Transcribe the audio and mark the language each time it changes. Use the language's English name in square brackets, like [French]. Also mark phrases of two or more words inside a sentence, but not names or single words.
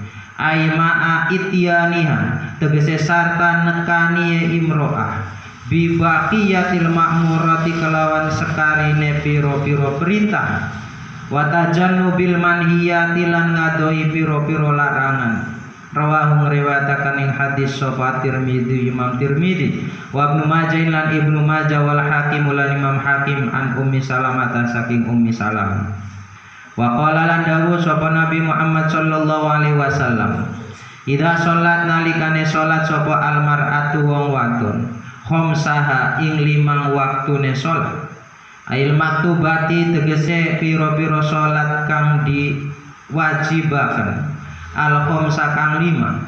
[Arabic] Ai ma'a ityaniha [Javanese] tegese sarta nekani [Arabic] imro'ah bi baqiyatil ma'murati [Javanese] kelawan sekarine piro-piro perintah [Arabic] wa tajannubil manhiyati [Javanese] lan ngadoi piro-piro larangan. Rawahu ngriwayataken ing hadis sapa Tirmidzi, Imam Tirmidzi, wa Ibnu Majah lan Ibnu Majah wal Hakim lan Imam Hakim an Ummi Salamah saking Ummi Salamah. [Arabic] Wa qala [Javanese] lan dawuh sapa Nabi Muhammad [Arabic] sallallahu alaihi wasallam, idza sholat [Javanese] nalikane sholat sapa almar'atu wong wadon khamsaha ing 5 waktune sholat. [Arabic] Ail maktubati [Javanese] tegese pira-pira sholat kang diwajibaken, [Arabic] al khamsa [Javanese] kang 5.